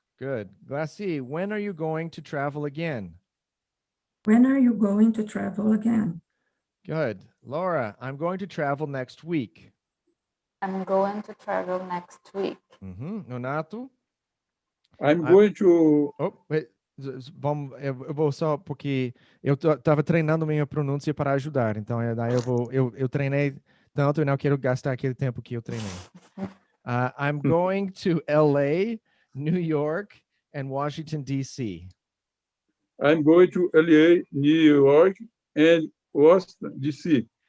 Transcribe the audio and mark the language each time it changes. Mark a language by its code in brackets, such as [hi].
[en] Good. Glassy, when are you going to travel again? When are you going to travel again? Good. Laura, I'm going to travel next week. I'm going to travel next week. Nonato? I'm going to... Oh, wait. [pt] Eu vou só porque eu estava treinando minha pronúncia para ajudar. Então, daí eu treinei tanto e não quero gastar aquele tempo que eu treinei. [en] I'm going to LA, New York, and Washington, D.C. I'm going to LA, New York, and Washington, D.C.